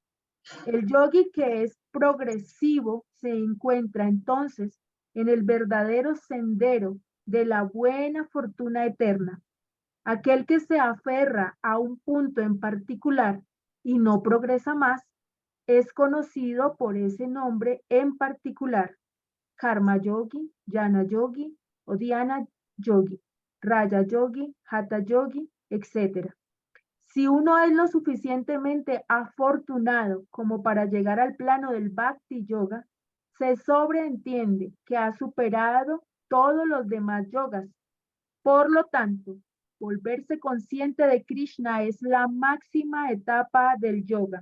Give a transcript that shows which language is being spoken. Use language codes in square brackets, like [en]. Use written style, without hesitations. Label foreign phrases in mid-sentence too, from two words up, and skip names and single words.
[es] El yogi que es progresivo se encuentra entonces en el verdadero sendero de la buena fortuna eterna. Aquel que se aferra a un punto en particular y no progresa más, es conocido por ese nombre en particular: Karma Yogi, Jnana Yogi o Dhyana Yogi, Raya Yogi, Hatha Yogi, etc. Si uno es lo suficientemente afortunado como para llegar al plano del Bhakti Yoga, se sobreentiende que ha superado todos los demás yogas. Por lo tanto, volverse consciente de Krishna es la máxima etapa del yoga.